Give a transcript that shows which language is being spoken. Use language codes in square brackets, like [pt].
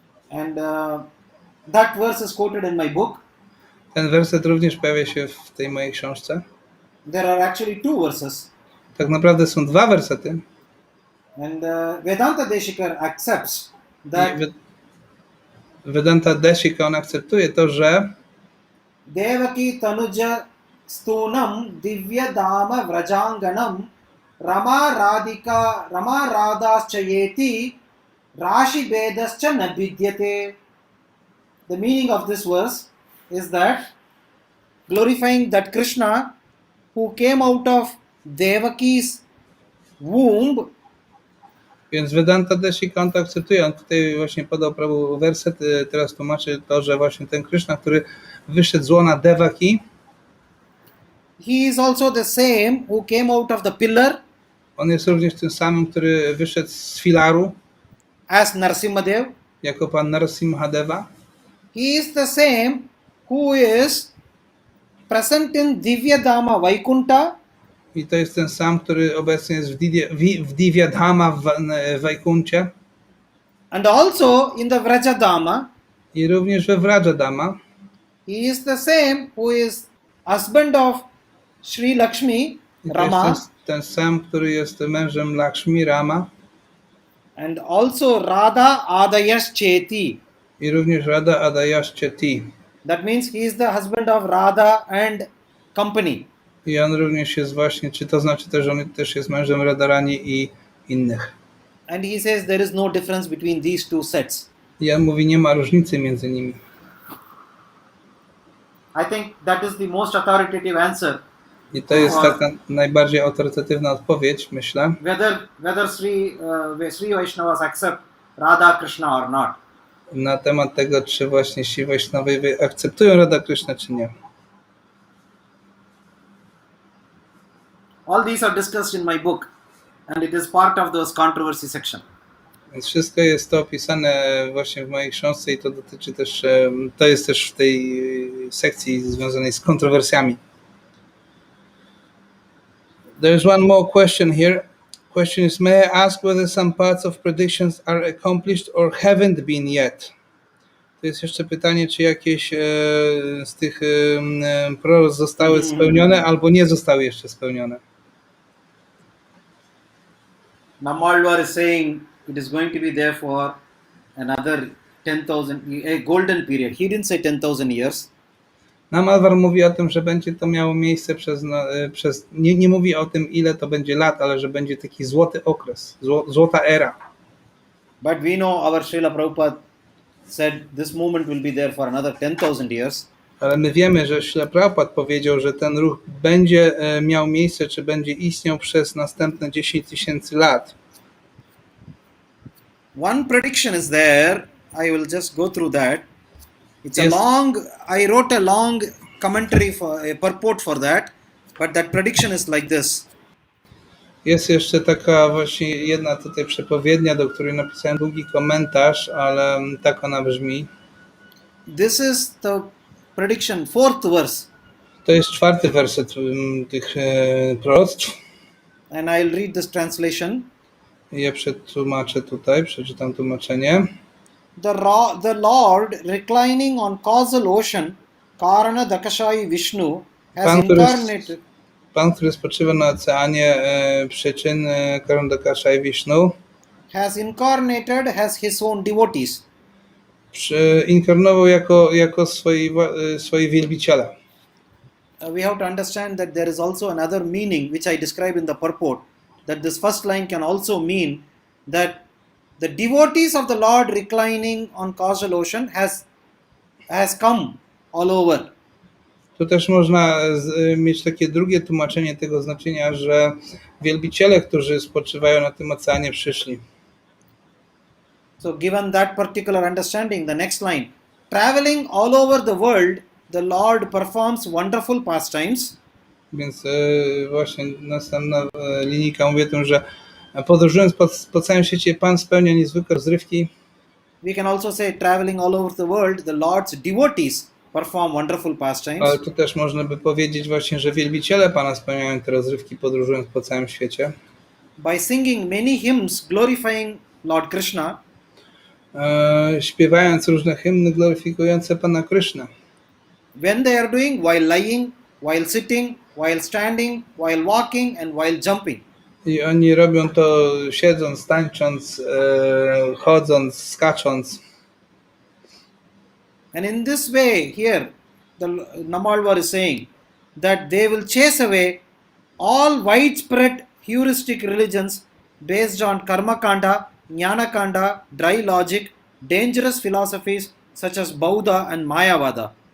[en] And that verse is quoted in my book. [pl] Ten werset również pojawia się w tej mojej książce. [en] There are actually two verses. [pl] Tak naprawdę są dwa wersety. [en] And Vedanta Deshikar accepts that [pl] I Vedanta Deshika, on akceptuje to, że [sa] Devaki Tanuja Stunam Divya Dama Vrajanganam Rama Radhaschayeti Rashi Vedascha Nabidyate. [en] The meaning of this verse is that glorifying that Krishna who came out of Devaki's womb. [pl] Więc Vedanta Deshika, on to akceptuje. On tutaj właśnie podał prawo werset, teraz tłumaczy to, że właśnie ten Krishna, który wyszedł z łona Devaki, [en] He is also the same who came out of the pillar [pl] on jest również tym samym, który wyszedł z filaru [en] as Narasimhadev. [pl] jako pan Narasimhadeva. [en] He is the same who is present in Divya Dama Vaikunta [pl] I to jest ten sam, który obecnie jest w Divyadhama w Vaikuncie [en] and also in the Vrajadama. [pl] i również we Vrajadama. [en] He is the same who is husband of Sri Lakshmi, [pl] I to Rama, jest ten sam, który jest mężem Lakshmi, Rama [en] and also Radha Adayash Cheti. [pl] i również Radha Adayashcheti. [en] That means he is the husband of Radha and company. [pl] I on również jest właśnie, czy to znaczy też, że on też jest mężem Radharani i innych. [en] And he says there is no difference between these two sets. [pl] I on mówi, nie ma różnicy między nimi. [en] I think that is the most authoritative answer. [pl] I to jest taka najbardziej autorytatywna odpowiedź, myślę, [en] Whether Sri Vaishnavas accept Radha Krishna or not. [pl] na temat tego, czy właśnie Sri Vaishnawowie akceptują Radha Krishna, czy nie. [en] All these are discussed in my book and it is part of those controversy section. [pl] Więc wszystko jest to opisane właśnie w mojej książce i to dotyczy też, to jest też w tej sekcji związanej z kontrowersjami. [en] There's one more question here. Question is, may I ask whether some parts of predictions are accomplished or haven't been yet? [pl] To jest jeszcze pytanie, czy jakieś z tych proroctw zostały spełnione albo nie zostały jeszcze spełnione. [en] Nammalwar is saying it is going to be there for another 10,000, a golden period. He didn't say 10,000 years. [pl] Namalwar mówi o tym, że będzie to miało miejsce nie mówi o tym, ile to będzie lat, ale że będzie taki złoty okres, złota era. [en] But we know our Srila Prabhupada said this movement will be there for another 10,000 years. [pl] Ale my wiemy, że Śrila Prabhupada powiedział, że ten ruch będzie miał miejsce, czy będzie istniał przez następne 10 000 lat. [en] One prediction is there. I will just go through that. It's Yes. I wrote a long commentary for a purport for that, but that prediction is like this. [pl] Jest jeszcze taka właśnie jedna tutaj przepowiednia, do której napisałem długi komentarz, ale tak ona brzmi. [en] This is the prediction, fourth verse. [pl] To jest 4. werset tych proroctw. [en] And I'll read this translation. [pl] Ja przetłumaczę tutaj, przeczytam tłumaczenie. [en] The Lord reclining on causal ocean, Karana Dakashai Vishnu, has incarnated. [pl] Pan, który spoczywa na oceanie przyczyn Karandakasha i Vishnu, [en] Has incarnated as his own devotees. [pl] inkarnował jako swoi wielbiciela. [en] We have to understand that there is also another meaning which I describe in the purport. That this first line can also mean that the devotees of the Lord reclining on causal ocean has come all over. [pl] Tu też można mieć takie drugie tłumaczenie tego znaczenia, że wielbiciele, którzy spoczywają na tym oceanie, przyszli. [en] So given that particular understanding, the next line, traveling all over the world, the Lord performs wonderful pastimes. [pl] Więc właśnie następna linijka mówi o tym, że podróżując po całym świecie, Pan spełnia niezwykłe rozrywki. [en] We can also say traveling all over the world, the Lord's devotees perform wonderful pastimes. [pl] Ale tu też można by powiedzieć właśnie, że wielbiciele Pana spełniają te rozrywki, podróżując po całym świecie. [en] By singing many hymns glorifying Lord Krishna, [pl] śpiewając różne hymny gloryfikujące Pana Krysznę. [en] When they are doing, while lying, while sitting, while standing, while walking and while jumping. [pl] I oni robią to siedząc, tańcząc, chodząc, skacząc. [en] And in this way, here, the Namalvar is saying that they will chase away all widespread heuristic religions based on karma kanda, jnana kanda, dry logic, dangerous philosophies such as Bauddha and Mayavada.